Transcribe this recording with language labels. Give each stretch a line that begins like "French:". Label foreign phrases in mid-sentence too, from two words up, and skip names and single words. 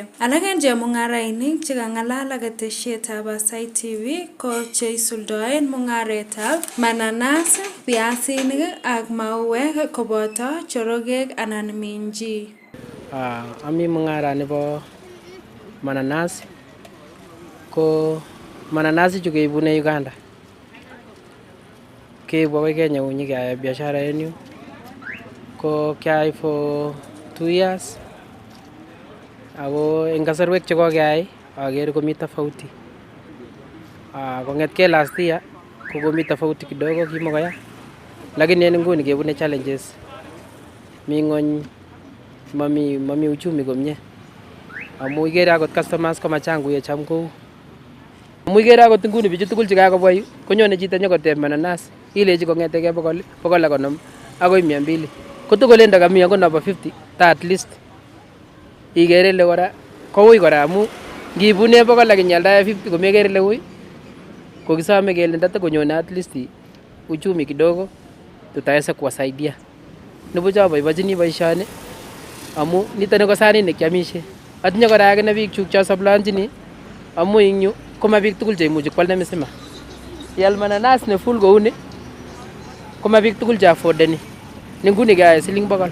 Kalenjin: Alak en chemung'arainik chekang'alal ak ketesietab Aasai TV ko cheisuldoen mung'aretab mananas, piasinik ak mauek koboto chorokek anan minji. Ami mung'arani bo mananas, ko mananas ichu keibune Uganda, keibu akoi Kenya nyokeyai biashara en yu. Ko kiayai
English: for 2 years
Kalenjin: ako en kasarwek chekokeyai akere komi tofauti. Kong'etkei
English: last year
Kalenjin: ko komi tofauti kidogo, kimokoya, lakini en nguni kebune challenges. Mi ng'ony, mami uchumi komie amu ikere akot customers komachang kou yecham kou. Amu ikere akot nguni bichu tugul chekakobwa yu konyone chito nyokoteb mananas ilechi kong'etegei 150 akoi 200, kotugul ndo kami akot nabo 50 ta
English: at least
Kalenjin: ikere ile kora koui kora amu ngibune 100 ak inyaldae 50 komekere ile ui. Kokisome kele ndatakonyone
English: at least
Kalenjin: uchumi kidogo
Swahili: tutaweza kuwasaidia.
Kalenjin: Nibuch aboibochini boisioni amu nitoni ko sanit nekiamishe. Atinye kora akine biik chuk chosoplanjini amu ing yu koma biik tugul cheimuchi kwal nemisima. Ial mananas ne full kouni koma biik tugul che affordeni. Ni nguni keyai siling 100.